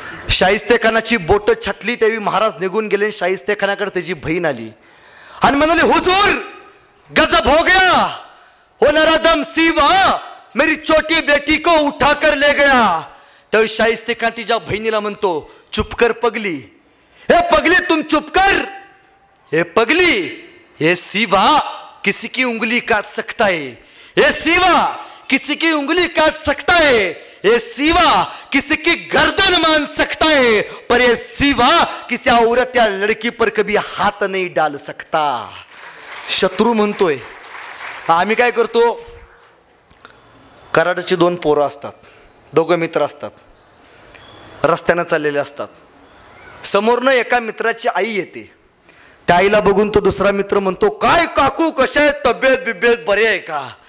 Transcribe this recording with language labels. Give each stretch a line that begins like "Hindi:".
Marathi: शाहिस्तेखानाची बोट छटली तेवी महाराज निघून गेले. शाहिस्तेखानाकडे त्याची बहीण आली आणि म्हणाली,
Hindi: हुजूर गजब हो गया, हो नरादम सीवा मेरी छोटी बेटी को उठा कर ले गया.
Marathi: त्यावेळी शाहिस्तेखान तिच्या बहिणीला म्हणतो,
Hindi: चुप कर पगली, हे पगली तुम चुप कर. हे पगली, ये सीवा किसी की उंगली काट सकता है. ये सीवा किसी की उंगली काट सकता है. ये सीवा किसी की गर्दन मान सकता है, पर ये सीवा किसी औरत या लड़की पर कभी हाथ नहीं डाल सकता.
Marathi: शत्रू म्हणतोय. आम्ही काय करतो, कराडाची दोन पोरं असतात, दोघं मित्र असतात, रस्त्यानं चाललेले असतात. समोरनं एका मित्राची आई येते. त्या आईला बघून तो दुसरा मित्र म्हणतो, काय काकू कशा आहे, तब्येत बिब्येत बरे आहे का.